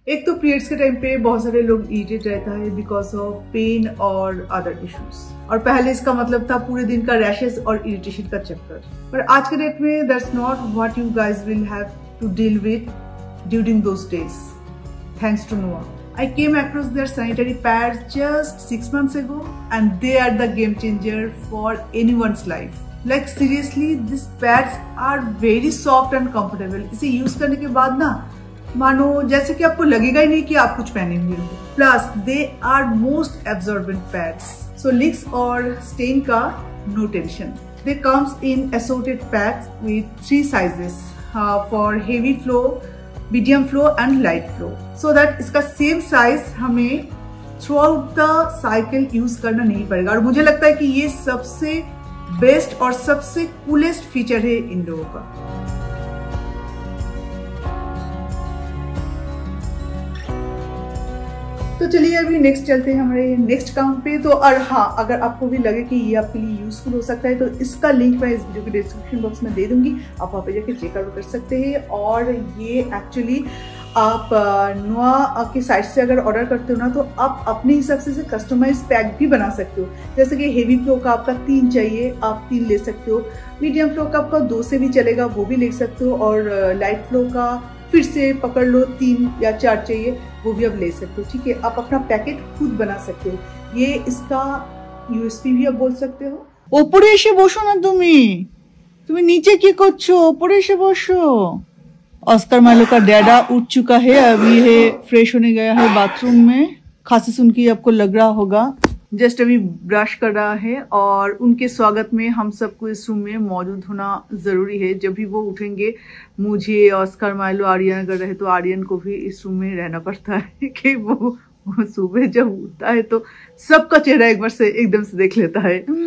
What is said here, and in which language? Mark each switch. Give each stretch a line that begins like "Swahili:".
Hindi: एक तो पीरियड्स के टाइम पे बहुत सारे लोग इरिटेट रहता है बिकॉज ऑफ पेन और अदर इश्यूज, और पहले इसका मतलब था पूरे दिन का रैशेस और इरिटेशन का चक्कर। पर आज के डेट में
English: That's not what you guys will have to deal with during those days, thanks to Noa. I came across their sanitary pads just 6 months ago and they are the game changer for anyone's life. Like seriously, these pads are very soft and comfortable.
Hindi: इसे use करने के बाद ना मानो जैसे कि आपको लगेगा ही नहीं कि आप कुछ पहने हुए हो।
English: Plus they are most absorbent pads. So leaks और stain का no tension. They comes in assorted packs with 3 sizes for heavy flow, medium flow and light flow, so that इसका same size
Hindi: हमें through out the cycle use करना नहीं पड़ेगा। और मुझे लगता है कि ये सबसे बेस्ट और सबसे कूलेस्ट फीचर है इन लोगों का। तो चलिए अभी नेक्स्ट चलते हैं हमारे नेक्स्ट काम पे। तो और हाँ, अगर आपको भी लगे कि ये आपके लिए यूजफुल हो सकता है तो इसका लिंक मैं इस वीडियो के डिस्क्रिप्शन बॉक्स में दे दूंगी, आप वहाँ पे जाके चेकआउट कर सकते हैं। और ये एक्चुअली आप नोआ के साइट से अगर ऑर्डर करते हो ना तो आप अपने हिसाब से कस्टमाइज पैक भी बना सकते हो। जैसे कि हेवी फ्लो का आपका 3 चाहिए, आप 3 ले सकते हो। मीडियम फ्लो का आपका 2 से भी चलेगा, वो भी ले सकते हो। और लाइट फ्लो का फिर से पकड़ लो 3 या 4 चाहिए, वो भी आप ले सकते हो। ठीक है, आप अपना पैकेट खुद बना सकते हो। ये इसका यूएसपी भी आप बोल सकते हो।
Bangla: ওপরে এসে বসো না, তুমি नीचे কি করছো? ওপরে এসে বসो।
Hindi: ऑस्कर माइलो का डैडा उठ चुका है, अभी है फ्रेश होने गया है बाथरूम में। खांसी सुन के आपको लग रहा होगा, जस्ट अभी ब्रश कर रहा है। और उनके स्वागत में हम सबको इस रूम में मौजूद होना जरूरी है। जब भी वो उठेंगे, मुझे ऑस्कर माइलो आर्यन अगर रहे तो आर्यन को भी इस रूम में रहना पड़ता है कि वो सुबह जब उठता है तो सबका चेहरा एक बार से एकदम से देख लेता है।